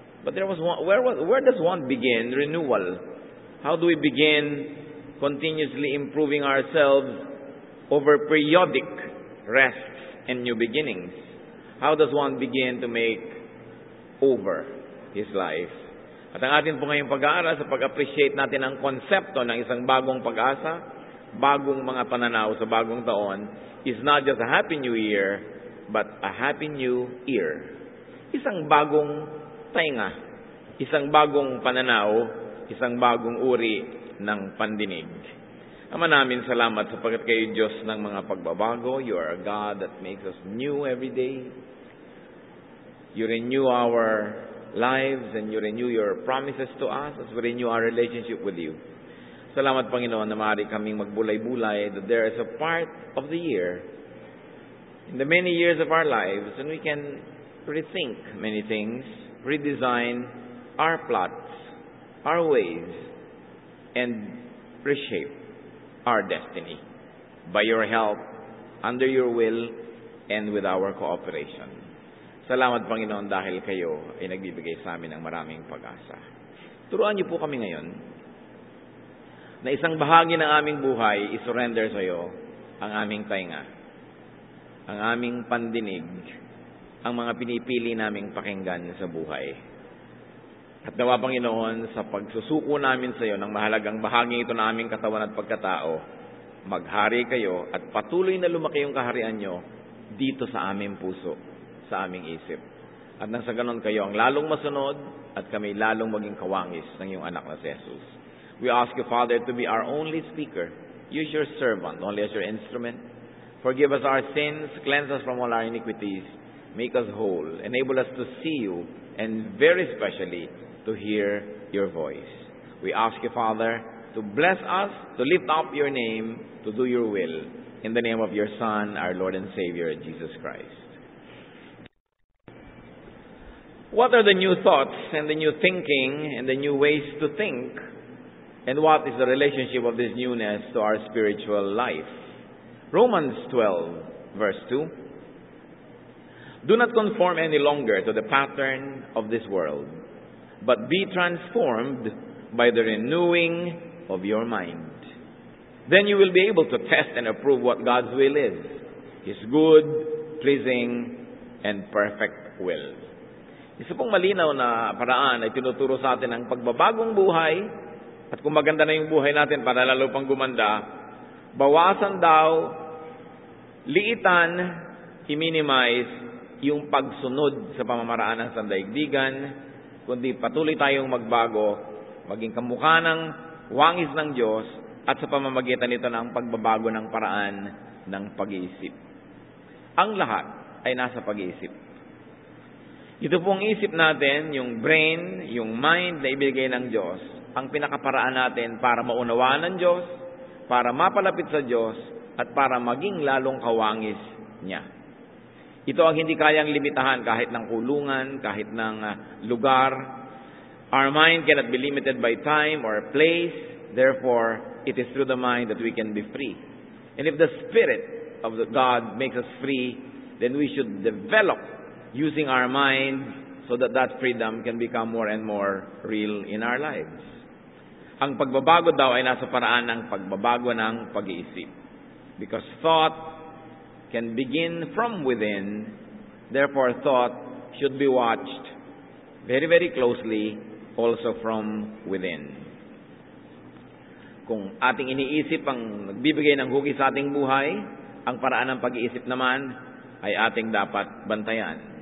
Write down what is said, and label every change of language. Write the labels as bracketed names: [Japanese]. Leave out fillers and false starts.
[English] But where does one begin renewal? How do we begin continuously improving ourselves over periodic rests and new beginnings? How does one begin to make over his life? [Filipino] At ang atin po ngayong pag-aaral sa pag-appreciate natin ang konsepto ng isang bagong pag-asa, bagong mga pananaw sa bagong taon, [English] is not just a Happy New Year, [Filipino] but a Happy New Year. Isang bagong tainga, isang bagong pananaw, isang bagong uri ng pandinig. Ama namin, salamat sapagkat kayo Diyos ng mga pagbabago. [English] You are a God that makes us new every day. You renew our lives and you renew your promises to us as we renew our relationship with you. [Filipino] Salamat, Panginoon, na maaari kaming magbulay-bulay [English] that there is a part of the year, in the many years of our lives, when we can rethink many things, redesign our plots, our ways, and reshape our destiny by your help, under your will, and with our cooperation. [Filipino] Salamat, Panginoon, dahil kayo ay nagbibigay sa amin ng maraming pag-asa. Turuan niyo po kami ngayon na isang bahagi ng aming buhay isurrender sa iyo ang aming tainga, ang aming pandinig, ang mga pinipili naming pakinggan sa buhay. At nawa, Panginoon, sa pagsusuko namin sa iyo ng mahalagang bahagi ito ng aming katawan at pagkatao, maghari kayo at patuloy na lumaki yung kaharian niyo dito sa aming puso, sa aming isip. At nang sa ganon kayo ang lalong masunod at kami lalong maging kawangis ng iyong anak na si Jesus. [English] We ask you, Father, to be our only speaker. Use your servant only as your instrument. Forgive us our sins, cleanse us from all our iniquities, make us whole, enable us to see you, and very especially to hear your voice. We ask you, Father, to bless us, to lift up your name, to do your will. In the name of your Son, our Lord and Savior, Jesus Christ. What are the new thoughts and the new thinking and the new ways to think? And what is the relationship of this newness to our spiritual life? Romans 12, verse 2. Do not conform any longer to the pattern of this world, but be transformed by the renewing of your mind. Then you will be able to test and approve what God's will is, His good, pleasing, and perfect will. [Filipino] Isa pong malinaw na paraan ay tinuturo sa atin ang pagbabagong buhay, at kung maganda na yung buhay natin para lalo pang gumanda, bawasan daw, liitan, i-minimize yung pagsunod sa pamamaraan ng sandaigdigan, kundi patuloy tayong magbago, maging kamukha ng wangis ng Diyos, at sa pamamagitan nito ng pagbabago ng paraan ng pag-iisip. Ang lahat ay nasa pag-iisip. Ito pong isip natin, yung brain, yung mind na ibigay ng Diyos, ang pinakaparaan natin para maunawaan ng Diyos, para mapalapit sa Diyos, at para maging lalong kawangis niya. Ito ang hindi kayang limitahan kahit ng kulungan, kahit ng lugar. [English] Our mind cannot be limited by time or place. Therefore, it is through the mind that we can be free. And if the Spirit of the God makes us free, then we should develop using our mind so that that freedom can become more and more real in our lives. [Filipino] Ang pagbabago daw ay nasa paraan ng pagbabago ng pag-iisip. [English] Because thought can begin from within Therefore, thought should be watched very, very closely also from within. [Filipino] Kung ating iniisip ang nagbibigay ng hugis sa ating buhay, ang paraan ng pag-iisip naman ay ating dapat bantayan.